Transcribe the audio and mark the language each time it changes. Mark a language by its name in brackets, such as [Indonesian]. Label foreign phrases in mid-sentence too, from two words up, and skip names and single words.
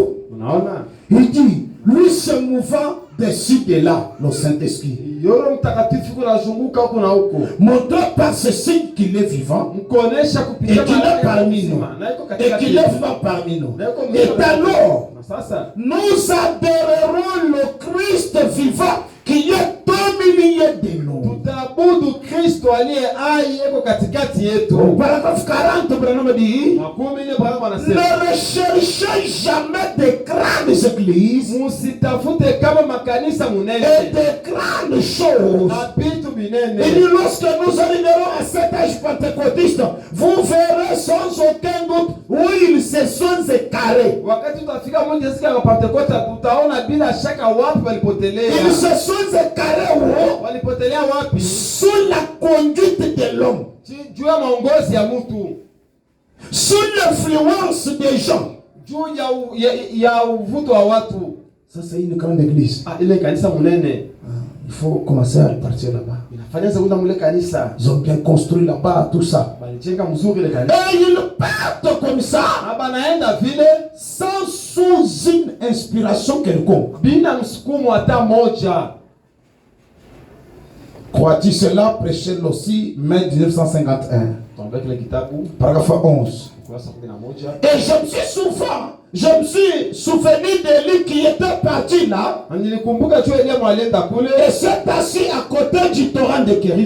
[French] Il dit, lui se mouvant de ci de là, le Saint-Esprit, montrant par ce signe qu'il est vivant et qu'il est parmi nous et qu'il est vivant parmi nous. Et alors, nous adorerons le Christ vivant qui est au milieu de nous. [Swahili] Kristo aliye hai yuko katikati yetu. [French] Paragraphe 40 Branham dit, Ne recherchez jamais de grandes églises [Swahili] musitafute kama makanisa munene [French] et de grandes choses. [Swahili] na vitu vinene. [French] Il dit, lorsque nous arriverons à cet âge pentecôtiste, vous verrez sans aucun doute où ils se sont écarés. [Swahili] Wakati tutafika mmoja siku ya Pentecoste tutaona bila shaka wapi walipotelea. [French] Ils se sont écarés où? [Swahili] Walipotelea wapi? [French] Sous la conduite de l'homme, [Swahili] Juu ya maongozi ya mtu, [French] sous l'influence des gens. [Swahili] juu ya uvuto wa watu. [French] Ça c'est une grande église. [Swahili] Ile kanisa munene. [French] Il faut commencer à partir là-bas. [Swahili] Inafanya sasa mule kanisa. [French] Ils ont bien construit là-bas tout ça. [Swahili] Balijenga mzuri ile kanisa. [French] Et ils partent comme ça, [Swahili] Banaenda vile [French] sous une inspiration quelconque. [Swahili] bila msukumo hata moja. [French] Crois-tu cela? Prêché aussi, mai 1951. Paragraphe 11. Et je me suis souvenu de lui qui était parti là. Et s'est assis à côté du torrent de Kérit.